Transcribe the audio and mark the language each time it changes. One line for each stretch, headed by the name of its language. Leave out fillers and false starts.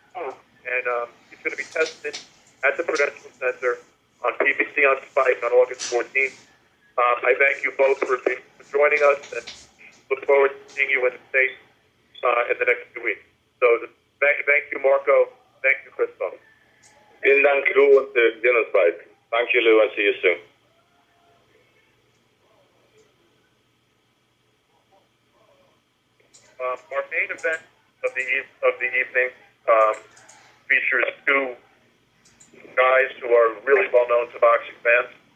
English: And he's going to be tested at the Prudential Center on PBC on Spike on August 14th. I thank you both for joining us and look forward to seeing you in the States in the next 2 weeks. So thank you, Marco. Thank you, Christoph.
German: Vielen Dank, Lou, und wir sehen uns bald.
English: Thank you, Lou, and see you soon. Our main event of the evening features 2 guys who are really well known to boxing fans.